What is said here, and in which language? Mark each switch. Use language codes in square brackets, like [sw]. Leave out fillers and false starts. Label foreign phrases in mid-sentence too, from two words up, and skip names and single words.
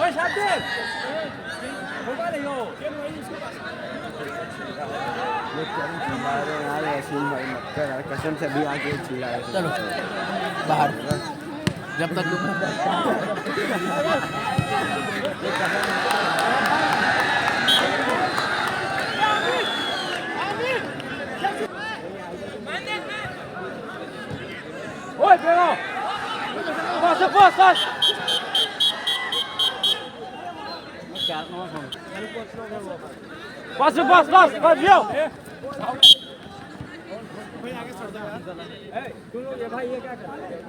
[ur] قسم سے بھی آگے چلا رہے. چلو باہر جب تک [pt] Oi, Pedro! Passa, passa! Passa, passa, passa! Vai, viu? [ur] تم لوگ یہ بھائی یہ کیا کر رہے ہو?